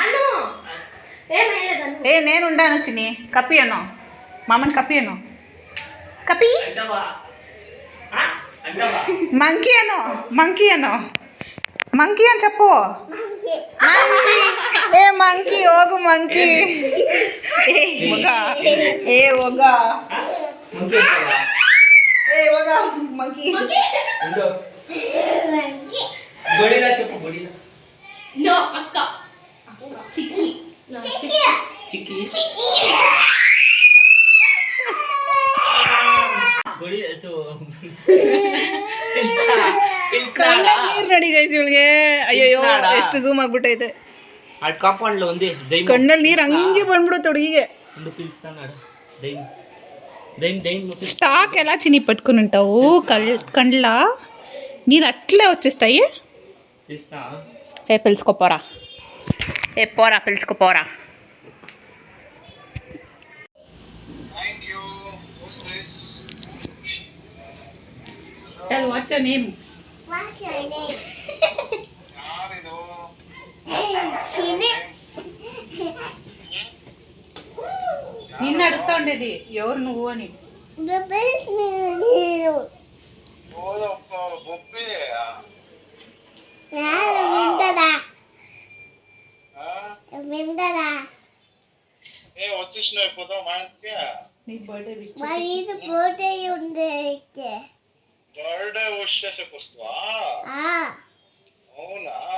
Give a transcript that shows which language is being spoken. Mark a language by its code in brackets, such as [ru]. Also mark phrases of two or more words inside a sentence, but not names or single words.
[te] ఏ నేను ఉండాను చిన్ని కపి అను మామని కపి అను కపి. మంకీ అను మంకీ అను మంకీ అని చెప్పు. మంకీ ఏ మంకీ [kn] ಹೋಗು ಮಂಕಿ. ಏ ಹೋಗ ಏ ಹೋಗ ఏ ಹೋಗ ಮಂಕಿ. [te] గొడిలా చెప్పు గొడిలా. నో అక్క చిక్కి చిక్కి గొడిలా తో [kn] ನೀರು ನೋಡಿ ಗೈಸ್ ಇವಳಿಗೆ. ಅಯ್ಯಯ್ಯೋ ಎಷ್ಟು ಝೂಮ್ ಆಗ್ಬಿಟ್ಟೈತೆ. [te] అటు కాంపౌండ్లో ఉంది దయ్యం. [kn] ಕಣ್ಣಲ್ಲಿ ನೀರು ಹಂಗೆ ಬಂದ್ಬಿಡುತ್ತೆ ಹುಡುಗಿಗೆ. [te] ముందు పిలుస్తాడు దయ్యం దయ్యం దయ్యం. స్టాక్ ఎలా చిని పట్టుకుని ఉంటావు కండ్ల నీళ్ళు అట్లే వచ్చేస్తాయి. తీస్తా. ఏ పిలుచుకోపోరా ఏ పోరా పిలుచుకోపోరా. [en] Tell what's your name? What's your name? Chini. [te] నిన్న అడుగుతా ఉండేది ఎవరు నువ్వు అని. [en] The best name. [te] విందరా నీ [en] birthday wish [te] మరి ఇది బర్త్డే ఉంది అయితే. [en] birthday wish [te] చేసేకి వస్తావా? అవునా?